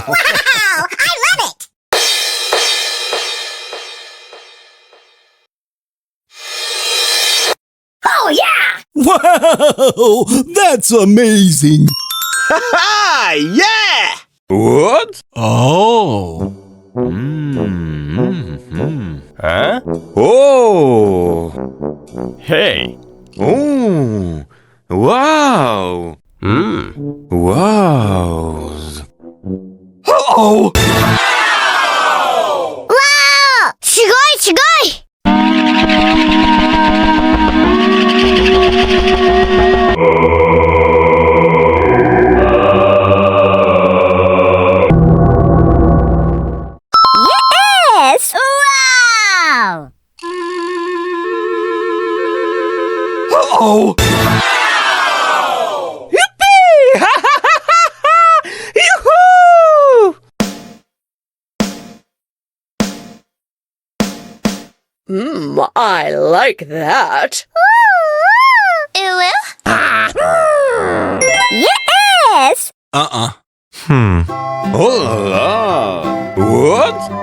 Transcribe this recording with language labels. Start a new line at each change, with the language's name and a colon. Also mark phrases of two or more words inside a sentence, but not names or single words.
English: I love it! Oh, yeah! Wow! That's amazing. Ha! Yeah! What? Oh. Huh? Oh. Hey. Oh. Wow. Wow. Oh. wow!
Japanese: すごいすごい
English: Yes! Wow! Oh. Yippee! Ha ha ha ha ha! Yoo-hoo! I like that. Yes! Uh-uh. Oh la la! What?